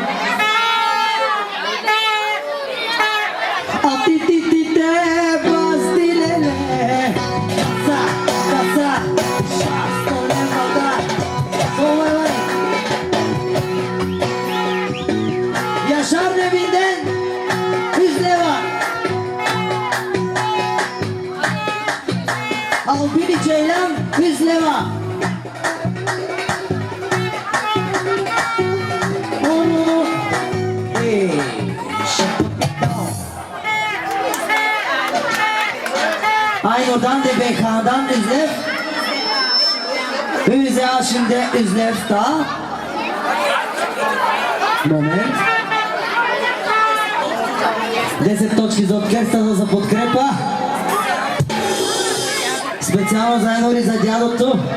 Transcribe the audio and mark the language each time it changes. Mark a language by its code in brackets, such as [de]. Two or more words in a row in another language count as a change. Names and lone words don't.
[bg] А ти-ти-ти-те, бастилеле. Каса, 100 лева, да. 100 лева. Яшар Невинден, 100 лева. [tr] Albini Ceylan 100 leva. Aynur'dan de Bekhan'dan 100 lev. Hüze Haşim'de 100 lev daha. [bg] Момент. 10 точки за оркестъра за подкрепа. Специално за Енор и за дядото.